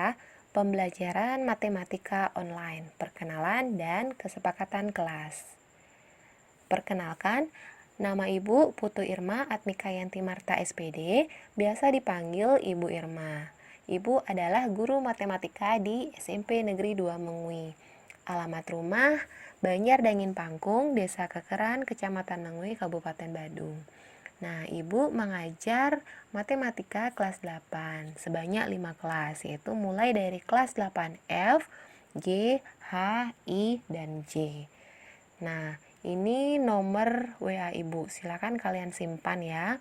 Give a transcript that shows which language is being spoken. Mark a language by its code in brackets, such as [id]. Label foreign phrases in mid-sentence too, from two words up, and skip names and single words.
[id] Pembelajaran matematika online, perkenalan dan kesepakatan kelas. Perkenalkan, nama Ibu Putu Irma Atmika Yanti Marta SPD, biasa dipanggil Ibu Irma. Ibu adalah guru matematika di SMP Negeri 2 Mengui. Alamat rumah, Banjar Dangin Pangkung, Desa Kekeran, Kecamatan Mengui, Kabupaten Badung. Nah, Ibu mengajar matematika kelas 8 sebanyak 5 kelas, yaitu mulai dari kelas 8F, G, H, I, dan J. Nah, ini nomor WA Ibu, silakan kalian simpan ya.